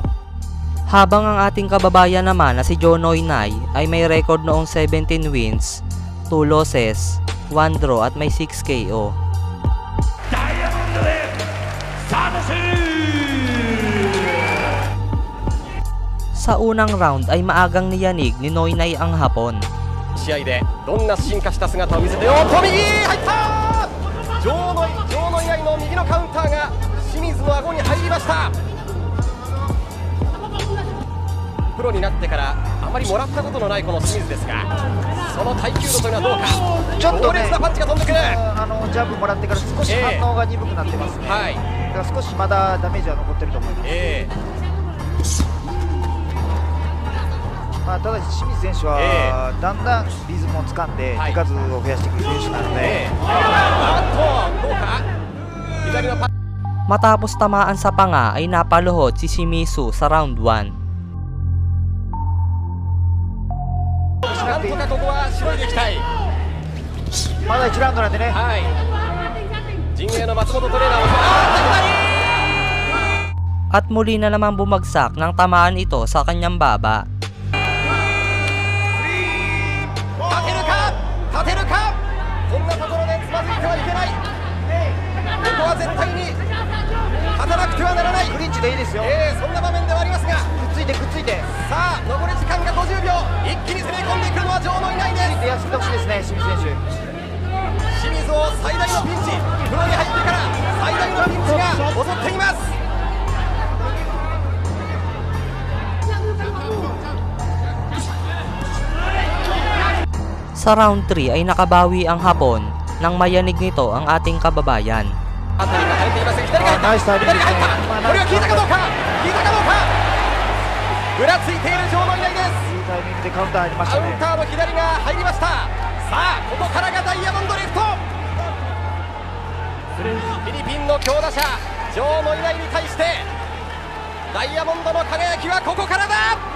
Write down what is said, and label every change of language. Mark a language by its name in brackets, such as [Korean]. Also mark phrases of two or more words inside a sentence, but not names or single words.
[Filipino] Habang ang ating kababayan naman na si Joe Noinai ay may record noong 17 wins, 2 losses, 1 draw at may 6 KO. Sa unang round ay maagang niyanig ni Noinai ang hapon. [Japanese] 試合でどんな進化した姿を見せて、おっと右入った。ジョーノイアイの右のカウンターが清水の顎に入りました。プロになってからあまりもらったことのないこの清水ですが、その耐久度というのはどうか。ちょっとね、強烈なパンチが飛んでくる。ジャブもらってから少し反応が鈍くなってますね。はい。だから少しまだダメージは残ってると思います。ただし清水選手は、だんだんリズムをつかんで手数を増やしてくる選手なので、 [Filipino] matapos tamaan sa panga ay napaluhod si Shimizu sa round 1. [Japanese] なんとかここはしのいでいきたい。まだ1ラウンドなんでね。はい。陣営の松本トレーナーも [Filipino] at muli na naman bumagsak ng tamaan ito sa kanyang baba. [Japanese] 立てるか。こんなところでつまずいてはいけない。ここは絶対に勝たなくてはならない。クリンチでいいですよ。そんな場面ではありますが、くっついてさあ残り時間が50秒。一気に攻め込んでいくのはジョーノイナイです。やってほしいですね、清水選手。清水を最大のピンチ、プロに入ってから最大のピンチが襲っています。 [Filipino] Sa round 3 ay nakabawi ang Hapon nang mayanig nito ang ating kababayan. [Japanese] ナイスタイミングですね。これは効いたかどうか。ぐらついているジョーノイナイです。いいタイミングでカウンター入りましたね。カウンターの左が入りました。さあここからがダイヤモンドレフト。フィリピンの強打者ジョーノイナイに対してダイヤモンドの輝きはここからだ。